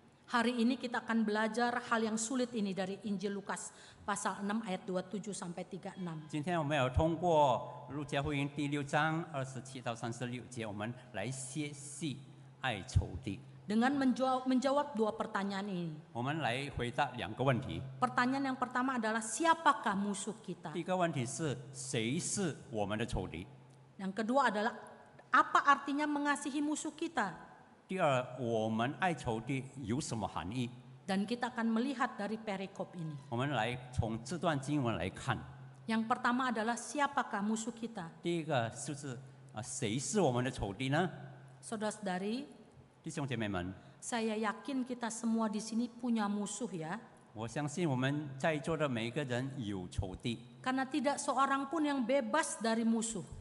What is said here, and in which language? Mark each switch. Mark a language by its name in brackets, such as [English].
[Indonesian] Hari ini kita akan belajar hal yang sulit ini dari Injil Lukas pasal 6 ayat 27 sampai 36. [Chinese] 今天我们要通过路加福音第6章27到36节，我们来学习爱仇敌。 [Indonesian] Dengan menjawab dua pertanyaan ini. [Chinese] 我们来回答2个问题。 [Indonesian] Pertanyaan yang pertama adalah siapakah musuh kita? [Chinese] 第一个问题是谁是我们的仇敌？ [Indonesian] Yang kedua adalah apa artinya mengasihi musuh kita? [Chinese] 第二，我们爱仇敌有什么含义？ [Indonesian] Dan kita akan melihat dari perikop ini. [Chinese] 我们来从这段经文来看。 [Indonesian] Yang pertama adalah siapakah musuh kita? [Chinese] 第一个就是谁是我们的仇敌呢？ [Indonesian] Saudara-saudari, [Chinese] 弟兄姐妹们， [Indonesian] saya yakin kita semua di sini punya musuh ya. [Chinese] 我相信我们在座的每一个人有仇敌， [Indonesian] Karena tidak seorang pun yang bebas dari musuh.